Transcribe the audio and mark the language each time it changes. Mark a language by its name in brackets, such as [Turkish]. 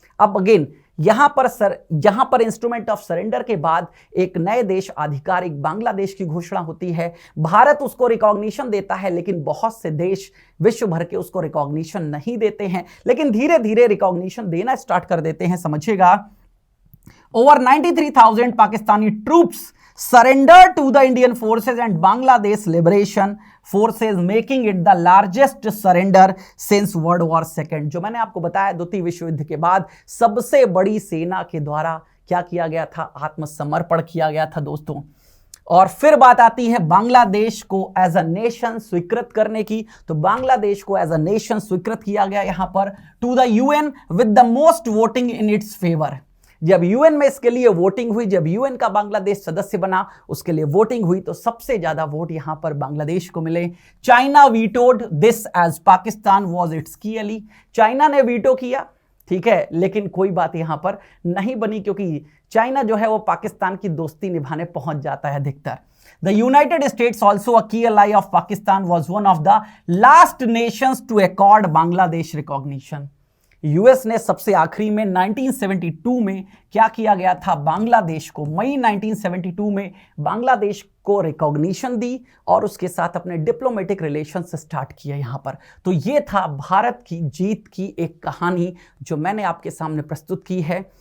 [Hindi] अब अगेन यहां पर इंस्ट्रूमेंट ऑफ सरेंडर के बाद एक नए देश आधिकारिक बांग्लादेश की घोषणा होती है। भारत उसको रिकॉग्निशन देता है लेकिन बहुत से देश विश्व भर के उसको रिकॉग्निशन नहीं देते हैं, लेकिन धीरे धीरे रिकॉग्निशन देना स्टार्ट कर देते हैं। समझिएगा, [English] Over 93,000 Pakistani troops surrendered to the Indian forces and Bangladesh Liberation Forces, making it the largest surrender since World War II। [Hindi] जो मैंने आपको बताया द्वितीय विश्व युद्ध के बाद सबसे बड़ी सेना के द्वारा क्या किया गया था, आत्मसमर्पण किया गया था दोस्तों। और फिर बात आती है बांग्लादेश को एज अ नेशन स्वीकृत करने की। [English] तो बांग्लादेश को as a nation [Hindi] स्वीकृत किया गया यहां पर [English] To the UN with the most voting in its favour. [Hindi] जब यूएन में इसके लिए वोटिंग हुई, जब यूएन का बांग्लादेश सदस्य बना उसके लिए वोटिंग हुई तो सबसे ज्यादा वोट यहां पर बांग्लादेश को मिले। [English] China vetoed this as Pakistan was its key ally. [Hindi] चाइना ने वीटो किया, ठीक है, लेकिन कोई बात यहां पर नहीं बनी क्योंकि चाइना जो है वो पाकिस्तान की दोस्ती निभाने पहुंच जाता है अधिकतर। [English] The United States, also a key ally of Pakistan, was one of the last nations to accord Bangladesh recognition। [Hindi] US ने सबसे आखिरी में 1972 में क्या किया गया था, बांग्लादेश को मई 1972 में बांग्लादेश को रिकॉग्निशन दी और उसके साथ अपने डिप्लोमेटिक रिलेशंस स्टार्ट किए यहां पर। तो ये था भारत की जीत की एक कहानी जो मैंने आपके सामने प्रस्तुत की है।